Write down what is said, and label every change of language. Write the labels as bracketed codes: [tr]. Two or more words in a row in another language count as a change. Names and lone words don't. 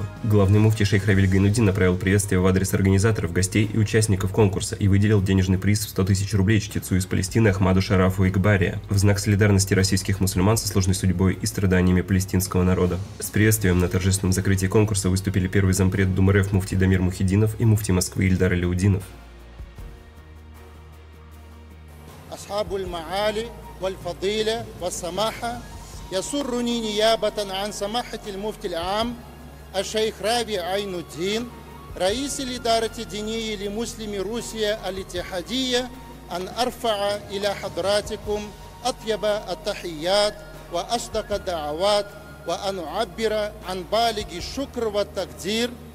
[ru] Главный муфтий шейх Равиль Гайнуддин направил приветствие в адрес организаторов, гостей и участников конкурса и выделил денежный приз в 100 тысяч рублей чтецу из Палестины Ахмаду Шарафу Игбария в знак солидарности российских мусульман со сложной судьбой и страданиями палестинского народа. С приветствием на торжественном закрытии конкурса выступили первый зампред Думы РФ муфтий Дамир Мухиддинов и муфтий Москвы Ильдар Аляудинов. [ar] أصحاب المعالي والفضيلة والسماحة يسرني نيابة عن سماحة المفتي العام الشيخ رابع عين الدين رئيس الإدارة الدينية لمسلمي روسيا الاتحادية أن أرفع إلى حضراتكم أطيب التحيات وأصدق الدعوات وأن أعبر عن بالغ الشكر والتقدير